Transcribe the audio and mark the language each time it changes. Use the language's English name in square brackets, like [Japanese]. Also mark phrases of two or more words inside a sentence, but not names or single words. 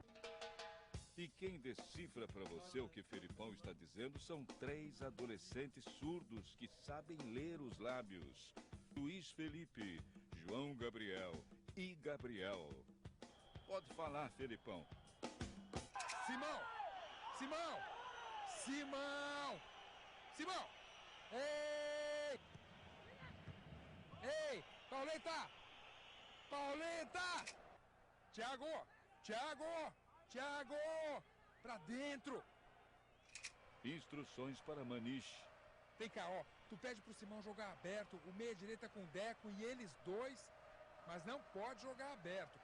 [Portuguese] E quem decifra para você o que Felipão está dizendo são 3 adolescentes surdos que sabem ler os lábios. Luiz Felipe, João Gabriel e Gabriel. Pode falar, Felipão. Simão! Simão! Simão! Simão! Ei! Ei! Pauleta! Pauleta! Thiago! Thiago! Thiago! Pra dentro! Instruções para Maniche. Vem cá, ó. Tu pede pro Simão jogar aberto, o meia direita com o Deco e eles dois, mas não pode jogar aberto.